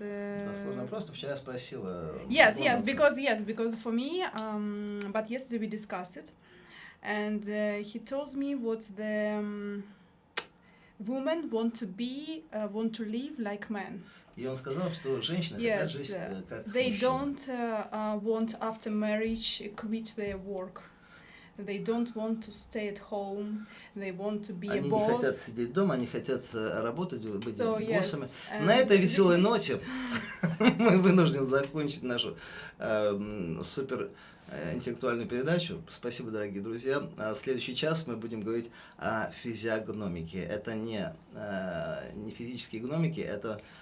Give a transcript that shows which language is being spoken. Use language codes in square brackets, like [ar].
[ru] Это сложный вопрос, ты вчера спросила. [en] yes, because for me, but yesterday we discussed it, and he told me what the women want to live like men. [ru] И он сказал, что женщины хотят жить как [en] they [ru] мужчины. [en] don't want after marriage quit their work. They don't want to stay at home. They want to be a boss. [ru] Они не хотят сидеть дома, они хотят работать, быть боссами. [en] Yes, [ru] На этой веселой ноте мы вынуждены закончить нашу супер интеллектуальную передачу. Спасибо, дорогие друзья. Следующий час мы будем говорить о физиогномике. Это не физические гномики, это